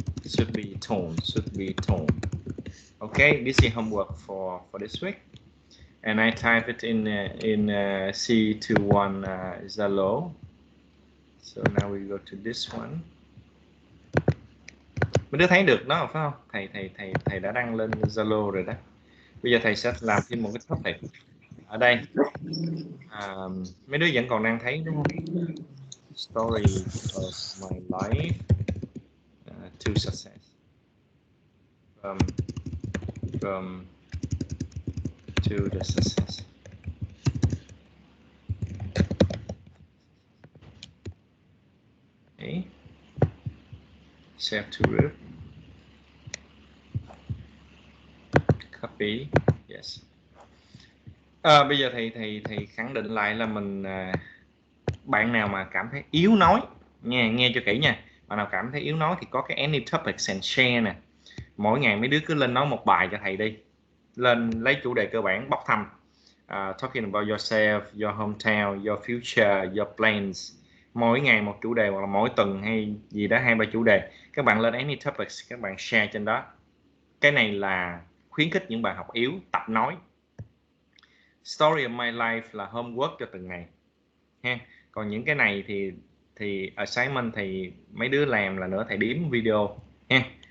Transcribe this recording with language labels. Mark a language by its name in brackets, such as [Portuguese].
[English] Should be tone. Okay, this is homework for this week, and I type it in C1.2 Zalo. So now we go to this one. [Vietnamese] Mấy đứa thấy được nó phải không? Thầy đã đăng lên Zalo rồi đó. Bây giờ thầy sẽ làm thêm một cái topic ở đây. Mấy đứa vẫn còn đang thấy đúng không? [English] Story of my life to success. From to the success. Okay. Save to root. Copy. Yes. [Vietnamese] Bây giờ thầy khẳng định lại là mình bạn nào mà cảm thấy yếu nói, nghe cho kỹ nha. Bạn nào cảm thấy yếu nói thì có cái any topics and share nè. Mỗi ngày mấy đứa cứ lên nói một bài cho thầy đi. Lên lấy chủ đề cơ bản bóc thăm. [English] Talking about yourself, your hometown, your future, your plans. [Vietnamese] Mỗi ngày một chủ đề hoặc là mỗi tuần hay gì đó 2-3 chủ đề. Các bạn lên any topics, các bạn share trên đó. Cái này là khuyến khích những bạn học yếu tập nói. Story of my life là homework cho từng ngày ha. Còn những cái này thì assignment thì mấy đứa làm là nữa thầy đếm video ha.